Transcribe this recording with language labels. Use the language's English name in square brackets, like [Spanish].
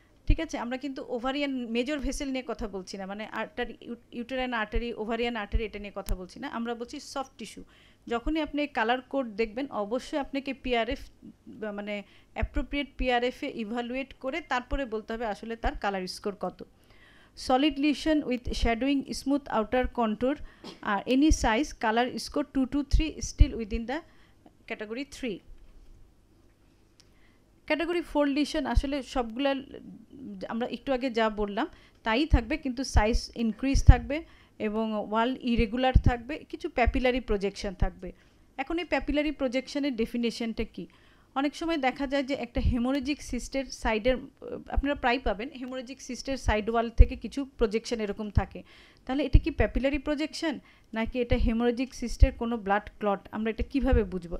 [Bangla] ঠিক আছে, আমরা কিন্তু ওভারিয়ান মেজর ভেসেল নিয়ে কথা বলছি না, মানে artery, uterine artery, ovarian artery, এটা নিয়ে কথা বলছি না, আমরা বলছি সফট টিস্যু। যখনই আপনি কালার কোড দেখবেন অবশ্যই আপনাকে পিআরএফ মানে অ্যাপ্রোপ্রিয়েট পিআরএফে ইভ্যালুয়েট করে তারপরে বলতে হবে আসলে তার কালার স্কোর কত। [English] Solid lesion with shadowing, smooth outer contour, any size, color score 2 to 3, still within the category 3. [Bangla] Category 4 lesion আসলে সবগুলা আমরা একটু আগে যা বললাম তাই থাকবে, কিন্তু সাইজ ইনক্রিজ থাকবে এবং ওয়াল ইরেগুলার থাকবে, কিছু প্যাপিলারি প্রজেকশন থাকবে। এখন এই প্যাপিলারি প্রজেকশনের ডেফিনেশনটা কি? অনেক সময় দেখা যায় যে একটা হেমোরেজিক সিস্টের সাইডের, আপনারা প্রায় পাবেন হেমোরেজিক সিস্টের সাইড ওয়াল থেকে কিছু প্রজেকশন এরকম থাকে, তাহলে এটা কি প্যাপিলারি প্রজেকশন নাকি এটা হেমোরেজিক সিস্টের কোনো ব্লাড ক্লট? আমরা এটা কিভাবে বুঝবো?